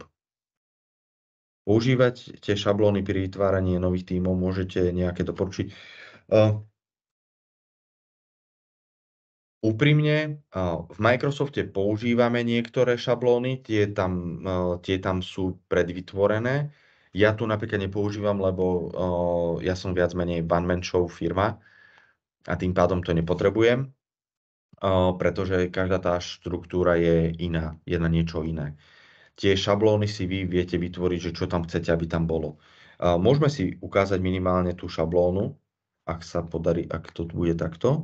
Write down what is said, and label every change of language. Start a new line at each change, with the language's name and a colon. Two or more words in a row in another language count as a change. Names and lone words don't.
Slovak: Používať tie šablóny pri vytváraní nových tímov, môžete nejaké doporučiť. Úprimne, v Microsofte používame niektoré šablóny, tie tam sú predvytvorené. Ja tu napríklad nepoužívam, lebo ja som viac menej
English: one-man show
Slovak: firma a tým pádom to nepotrebujem, pretože každá tá štruktúra je iná, je na niečo iné. Tie šablóny si vy viete vytvoriť, že čo tam chcete, aby tam bolo. Môžeme si ukázať minimálne tú šablónu, ak sa podarí, ak to bude takto.